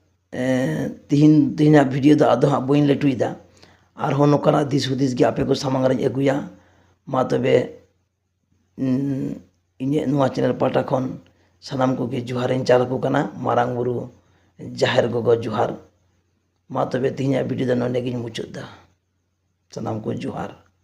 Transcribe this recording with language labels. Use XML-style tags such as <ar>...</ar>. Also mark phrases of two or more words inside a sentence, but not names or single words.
<sat>तीन भिडियो दा आदो हाँ बइन लेटुईदा और हो नोकाना दिस हुदिस गे आपे को सामांग रे अगुया मा तबे इन्हें नुआ चैनल पाटा खन सानाम को गे जुहारें चाल को कना मारांग बुरु जाहिर गोगो जुहार मा तबे तीन भिडियो दा नोंडे गिन मुचाद दा सानाम को जुहार।</sat>